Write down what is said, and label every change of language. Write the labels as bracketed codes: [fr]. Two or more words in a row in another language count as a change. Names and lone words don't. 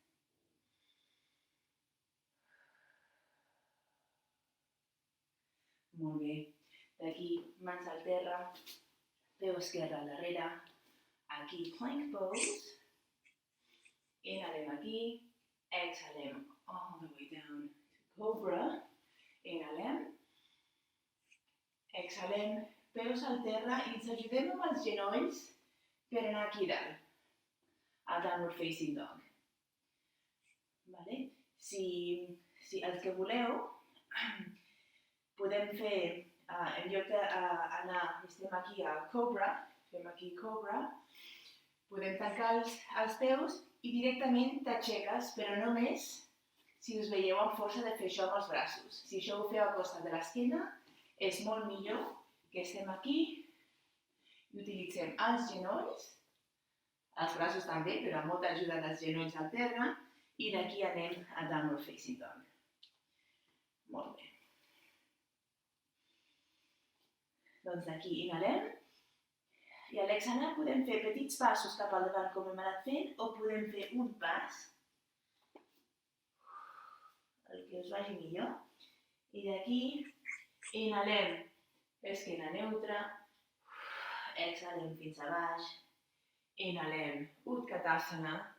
[ca] Molt bé. D'aquí, mans al terra, peu esquerre al darrere. Aquí, [en] plank pose. [ca] Inhalem aquí. [en] Exhalem all the way down to cobra. [ca] Inhalem. Exhalem, peus al terra i ens ajudem amb els genolls per anar aquí dalt, al [en] downward facing dog. [ca] Vale? Si els que voleu, podem fer, en lloc d'anar, estem aquí a cobra, fem aquí cobra, podem tancar els peus i directament t'aixeques, però només si us veieu amb força de fer això amb els braços. Si això ho feu a costat de l'esquena, és molt millor que estem aquí i utilitzem els genolls, els braços també, però amb molta ajuda dels genolls al terra, i d'aquí anem a [en] downward facing dog. [ca] Molt bé. Doncs d'aquí inhalem, i a l'exhalar podem fer petits passos cap al davant com hem anat fent, o podem fer un pas, el que us vagi millor, i d'aquí inhalem, esquena neutra, exhalem fins a baix, inhalem, Utkatasana,